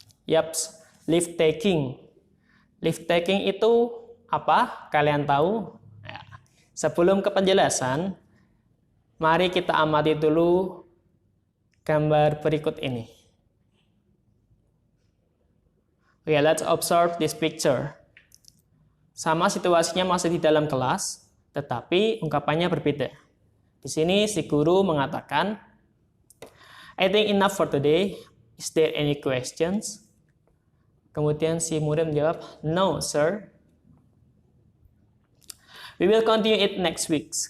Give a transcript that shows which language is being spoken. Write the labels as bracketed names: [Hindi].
[Indonesian] Yaps, [English] leave taking. Leave taking [Indonesian] itu apa? Kalian tahu? Ya. Sebelum ke penjelasan, mari kita amati dulu gambar berikut ini. [English] Okay, let's observe this picture. [Indonesian] Sama situasinya masih di dalam kelas, tetapi ungkapannya berbeda. Di sini si guru mengatakan, [English] "I think enough for today. Is there any questions?" [Indonesian] Kemudian si murid menjawab, [English] "No, sir. We will continue it next week.